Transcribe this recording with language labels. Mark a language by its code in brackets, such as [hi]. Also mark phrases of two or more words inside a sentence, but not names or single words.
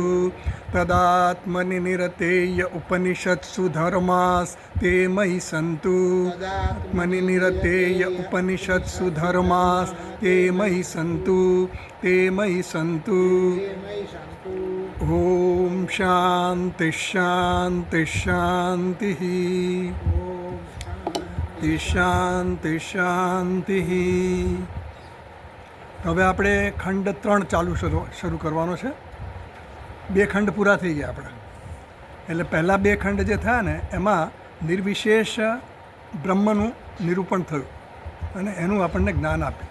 [sa] तदात्मनि निरतेय उपनिषत्सु धर्मास्ते मयि सन्तु आत्मनि निरतेय उपनिषत्सु धर्मास्ते मयि सन्तु। ॐ शान्ति शान्ति शान्तिः शान्ति शान्तिः। [gu] હવે આપણે ખંડ 3 શરૂ કરવાનો છે। 2 ખંડ પૂરા થઈ ગયા આપણા, એટલે પહેલાં 2 ખંડ જે થયા ને એમાં નિર્વિશેષ બ્રહ્મનું નિરૂપણ થયું અને એનું આપણને જ્ઞાન આપ્યું।